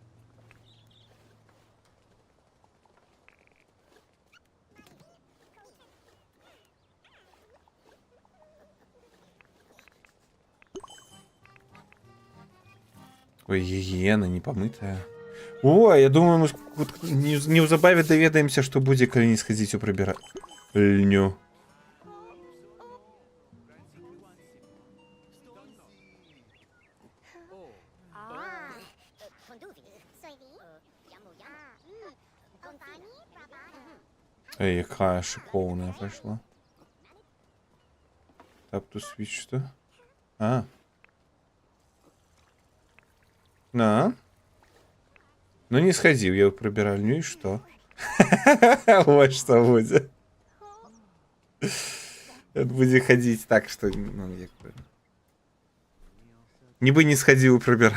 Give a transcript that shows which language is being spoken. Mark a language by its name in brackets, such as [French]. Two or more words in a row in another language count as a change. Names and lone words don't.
[Ukrainian] Ой, гігієна не помытая. [Belarusian] О, я думаю, мы неўзабаве даведаемся, што будзе, калі не схадзіць у прыбіральню. [Russian] Эй, якая шиповная пошла. [English] Tap to switch, [Russian] что? А. На. Ну не сходил я в прибиральню, и что? Вот что будет. Это будет ходить так, что... Ну, не бы не сходил в прибиральню.